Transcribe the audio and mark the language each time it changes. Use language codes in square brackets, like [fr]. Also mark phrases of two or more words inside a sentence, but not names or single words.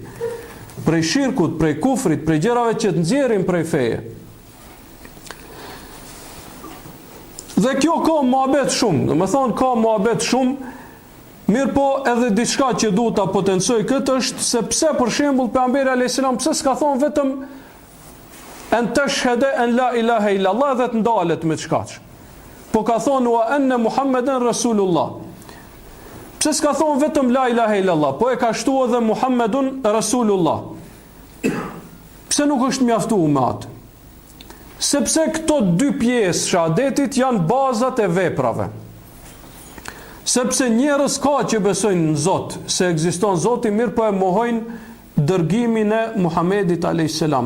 [sq] Prej shirkut, prej kufrit, prej gjërave që të nxjerrin prej feje. Dhe kjo ka muhabet shumë, do të thonë ka muhabet shumë. Mirë po edhe diçka që duhet ta potencoj këtë është se pse për shembull pejgamberi [ar] عليه السلام [sq] pse s'ka thonë vetëm [ar] أن تشهد أن لا إله إلا الله [sq] dhe të ndalet me çkaç. Po ka thonë [ar] وأن محمدا رسول الله. [sq] Pse s'ka thonë vetëm [ar] لا إله إلا الله, [sq] po e ka shtuar edhe [ar] محمد رسول الله. [sq] Pse nuk është mjaftuar me atë? Sepse këto dy pjesë shahadetit janë bazat e veprave. Sepse njerëz ka që besojnë në Zot, se ekziston Zoti, mirë po e mohojnë dërgimin e Muhamedit [ar] عليه السلام.